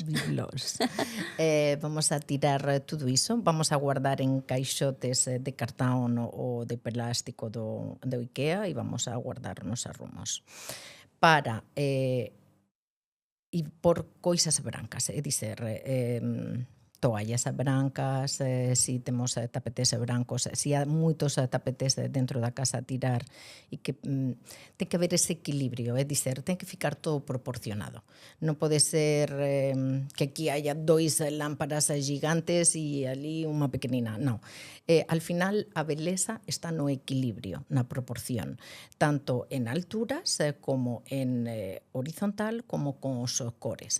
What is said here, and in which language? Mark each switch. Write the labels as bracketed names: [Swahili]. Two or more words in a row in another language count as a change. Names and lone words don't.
[Portuguese] Vamos a tirar tudo isso, vamos a guardar em caixotes de cartão ou de plástico do IKEA e vamos a guardar nos arrumos. [Galician] Para e por coisas brancas, é dizer, toallas brancas, si temos tapetes brancos, si há moitos tapetes dentro da casa a tirar e que ten que haber ese equilibrio, é dizer, ten que ficar todo proporcionado. Non pode ser que aquí haya 2 lámparas gigantes e ali unha pequenina, non. Al final a beleza está no equilibrio, na proporción, tanto en alturas como en horizontal como con os cores.